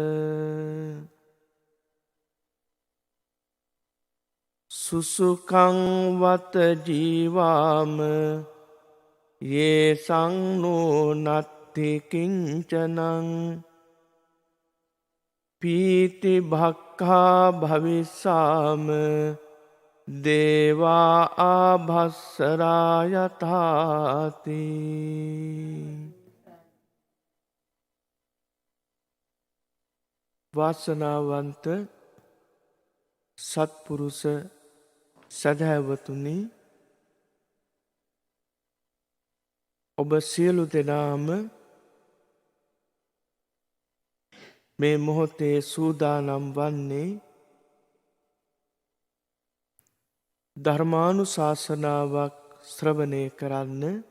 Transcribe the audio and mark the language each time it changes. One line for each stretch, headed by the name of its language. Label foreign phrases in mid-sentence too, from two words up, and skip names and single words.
Pali: සුසුකං වත ජීවාම යේසං නෝනත්ති කිංචනං පීති භක්ඛා භවිස්සාම දේවා ආභස්සරා යතාති.
Sinhala: වාසනාවන්ත සත්පුරුෂ සැදැහැවතුනි, ඔබ සියලු දෙනාම මේ මොහොතේ සූදානම් වන්නේ ධර්මානුශාසනාවක් ශ්‍රවණය කරන්න.